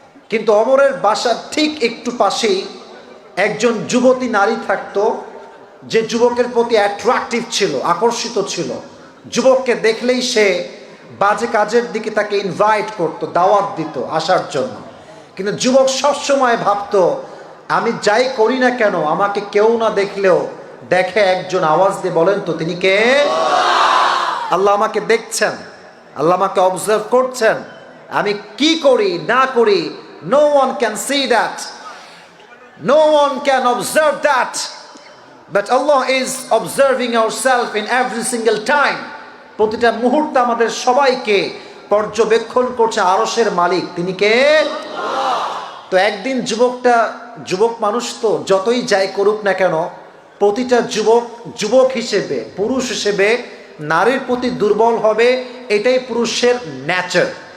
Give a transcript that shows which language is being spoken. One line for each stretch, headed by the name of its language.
Bangla: কিন্তু ওমরের বাসার ঠিক একটু পাশেই একজন যুবতী নারী থাকতো, যে যুবকের প্রতি অ্যাট্রাকটিভ ছিল, আকর্ষিত ছিল। যুবককে দেখলেই সে বাজে কাজের দিকে তাকে ইনভাইট করতো, দাওয়াত দিত আসার জন্য। কিন্তু যুবক সবসময় ভাবতো, আমি যাই করি না কেন আমাকে কেউ না দেখলেও দেখে একজন, আওয়াজ দিয়ে বলেন তো তিনি কে? আল্লাহ আমাকে দেখছেন, আল্লাহ আমাকে অবজার্ভ করছেন, আমি কি করি না করি,
English: no one can see that, no one can observe that, but Allah is observing ourselves in every single time.
Bangla: প্রতিটা মুহূর্তে আমাদের সবাইকে পর্যবেক্ষণ করছে আরশের মালিক তিনি কে? তো একদিন যুবক মানুষ তো যতই যাই করুক না কেন, প্রতিটা যুবক হিসেবে, পুরুষ হিসেবে নারীর প্রতি দুর্বল হবে, এটাই পুরুষের নেচার।